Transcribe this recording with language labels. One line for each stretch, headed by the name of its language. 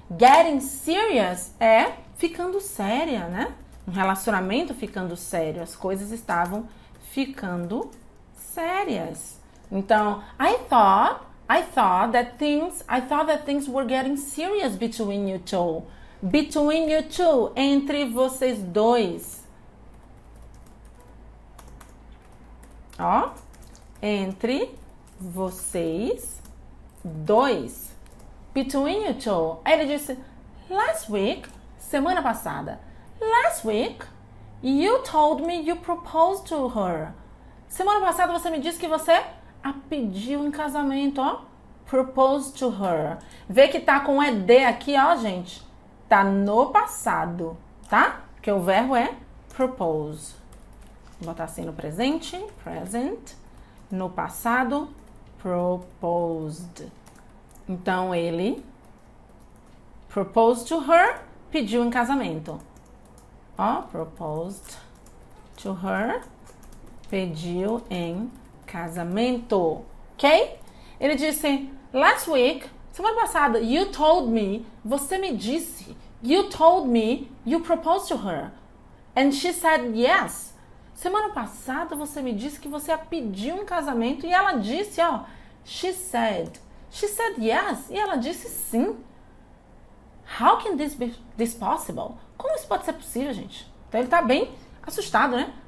English: Getting serious
Portuguese: é ficando séria, né? Um relacionamento ficando sério, as coisas estavam ficando sérias.
English: Então, I thought that things were getting serious between you two. Between you two,
Portuguese: entre vocês dois. Ó, entre vocês dois.
English: Between you two.
Portuguese: Aí ele disse,
English: last week,
Portuguese: semana passada.
English: Last week, you told me you proposed to her.
Portuguese: Semana passada você me disse que você a pediu em casamento, ó.
English: Proposed to her.
Portuguese: Vê que tá com ED aqui, ó, gente. Tá no passado, tá? Porque o verbo é propose. Vou botar assim no presente, present. No passado, proposed. Então, ele
English: proposed to her,
Portuguese: pediu em casamento. Ó,
English: proposed to her,
Portuguese: pediu em casamento. Ok? Ele disse,
English: last week,
Portuguese: semana passada,
English: you told me,
Portuguese: você me disse,
English: you told me you proposed to her. And she said yes.
Portuguese: Semana passada você me disse que você a pediu em casamento e ela disse, ó,
English: she said yes.
Portuguese: E ela disse sim.
English: How can this be possible?
Portuguese: Como isso pode ser possível, gente? Então ele tá bem assustado, né?